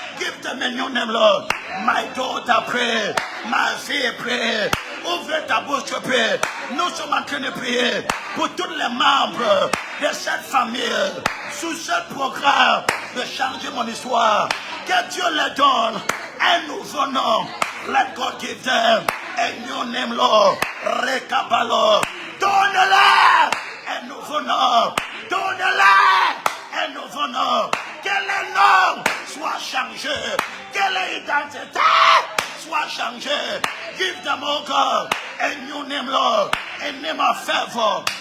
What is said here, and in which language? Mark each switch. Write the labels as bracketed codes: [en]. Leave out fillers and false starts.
[en] Give them a new name, Lord. My daughter pray, [fr] ma fille [en] pray. [fr] Ouvre ta bouche, prie. Nous sommes en train de prier pour tous les membres de cette famille, sous ce programme de changer mon histoire. Que Dieu les donne un nouveau nom. [en] Let God give them a new name, Lord. Rekabalo. [fr] Donne-leur un nouveau nom. Donne-leur un nouveau nom. Que le nom soit changé. Que l'identité soit changée. [en] Give them, oh God, a new name, Lord. A name of favor.